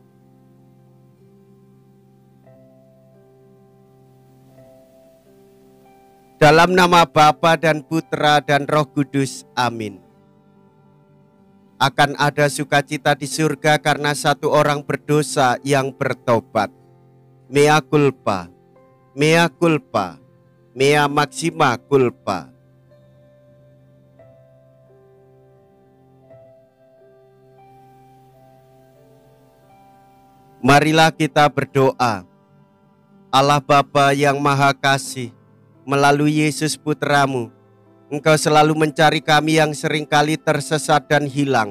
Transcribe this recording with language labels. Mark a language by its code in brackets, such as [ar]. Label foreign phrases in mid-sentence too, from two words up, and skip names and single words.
[id] Dalam nama Bapa dan Putra dan Roh Kudus, amin. Akan ada sukacita di surga karena satu orang berdosa yang bertobat. [la] Mea culpa, mea culpa, mea maxima culpa. [id] Marilah kita berdoa. Allah Bapa yang Maha Kasih, melalui Yesus Putramu, Engkau selalu mencari kami yang seringkali tersesat dan hilang.